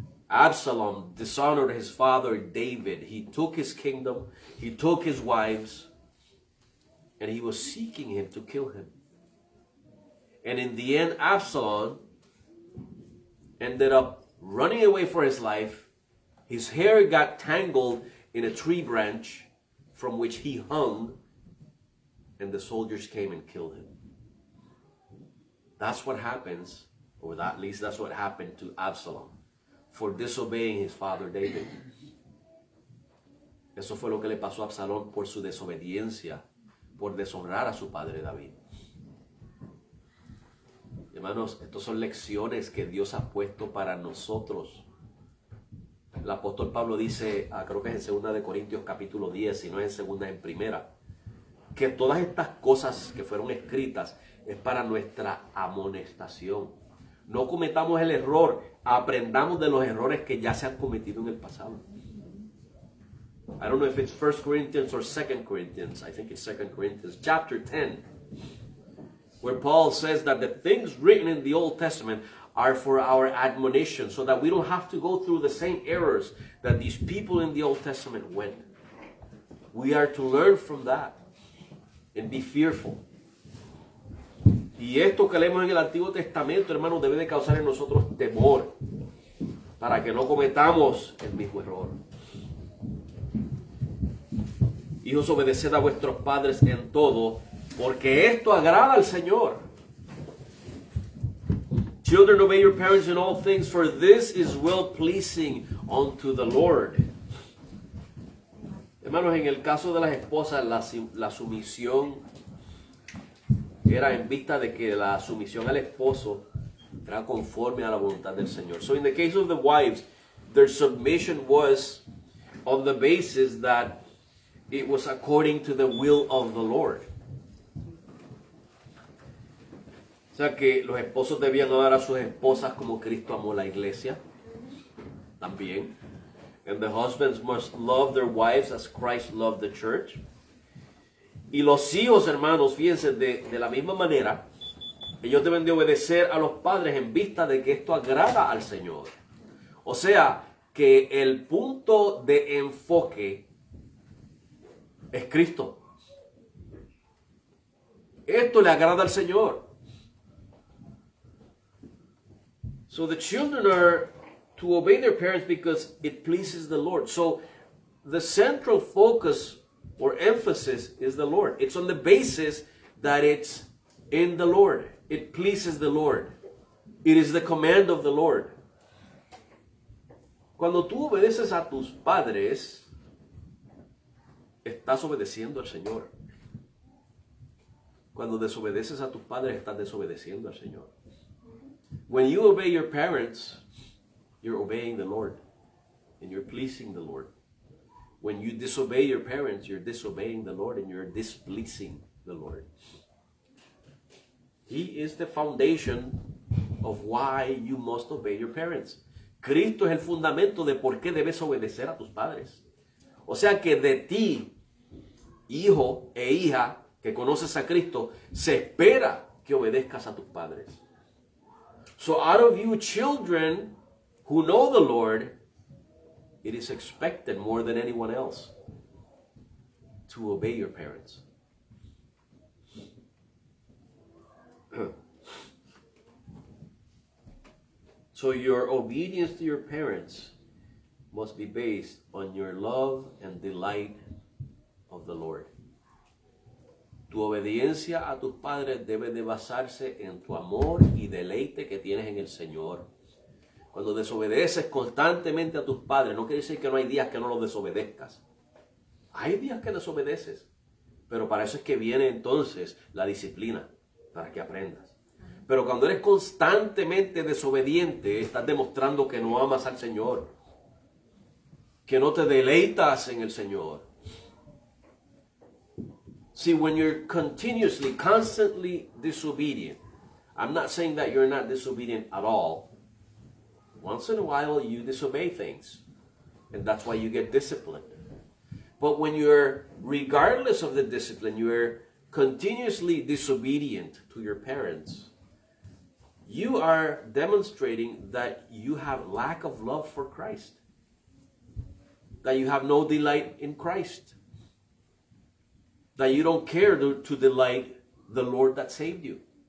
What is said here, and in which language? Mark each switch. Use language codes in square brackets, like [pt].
[en] Absalom dishonored his father David. He took his kingdom, he took his wives, and he was seeking him to kill him. And in the end, Absalom ended up running away for his life. His hair got tangled in a tree branch from which he hung, and the soldiers came and killed him. That's what happens, or at least that's what happened to Absalom, for disobeying his father David. [es] Eso fue lo que le pasó a Absalón por su desobediencia, por deshonrar a su padre David. Hermanos, estas son lecciones que Dios ha puesto para nosotros. El apóstol Pablo dice, creo que es en 2 de Corintios capítulo 10, si no es en 2, en 1, que todas estas cosas que fueron escritas es para nuestra amonestación. No cometamos el error, aprendamos de los errores que ya se han cometido en el pasado. [en] I don't know if it's 1 Corinthians or 2 Corinthians. I think it's 2 Corinthians, chapter 10, where Paul says that the things written in the Old Testament are for our admonition, so that we don't have to go through the same errors that these people in the Old Testament went. We are to learn from that and be fearful. [es] Y esto que leemos en el Antiguo Testamento, hermanos, debe de causar en nosotros temor para que no cometamos el mismo error. Hijos, obedeced a vuestros padres en todo, porque esto agrada al Señor. [en] Children, obey your parents in all things, for this is well-pleasing unto the Lord. [es] Hermanos, en el caso de las esposas, la sumisión era en vista de que la sumisión al esposo era conforme a la voluntad del Señor. [en] So in the case of the wives, their submission was on the basis that it was according to the will of the Lord. [es] O sea que los esposos debían amar a sus esposas como Cristo amó la iglesia. También. [en] And the husbands must love their wives as Christ loved the church. [es] Y los hijos, hermanos, fíjense, de la misma manera, ellos deben de obedecer a los padres en vista de que esto agrada al Señor. O sea, que el punto de enfoque es Cristo. Esto le agrada al Señor. [en] So the children are to obey their parents because it pleases the Lord. So the central focus or emphasis is the Lord. It's on the basis that it's in the Lord. It pleases the Lord. It is the command of the Lord. [es] Cuando tú obedeces a tus padres, estás obedeciendo al Señor. Cuando desobedeces a tus padres, estás desobedeciendo al Señor. [en] When you obey your parents, you're obeying the Lord and you're pleasing the Lord. When you disobey your parents, you're disobeying the Lord and you're displeasing the Lord. He is the foundation of why you must obey your parents. [es] Cristo es el fundamento de por qué debes obedecer a tus padres. O sea que de ti, hijo e hija que conoces a Cristo, se espera que obedezcas a tus padres. [en] So out of you children who know the Lord, it is expected more than anyone else to obey your parents. So your obedience to your parents must be based on your love and delight of the Lord. [es] Tu obediencia a tus padres debe de basarse en tu amor y deleite que tienes en el Señor. Cuando desobedeces constantemente a tus padres, no quiere decir que no hay días que no los desobedezcas. Hay días que desobedeces, pero para eso es que viene entonces la disciplina, para que aprendas. Pero cuando eres constantemente desobediente, estás demostrando que no amas al Señor, que no te deleitas en el Señor. [en] See, when you're continuously, constantly disobedient, I'm not saying that you're not disobedient at all. Once in a while, you disobey things, and that's why you get disciplined. But when you're, regardless of the discipline, you're continuously disobedient to your parents, you are demonstrating that you have lack of love for Christ, that you have no delight in Christ, that you don't care to delight the Lord that saved you.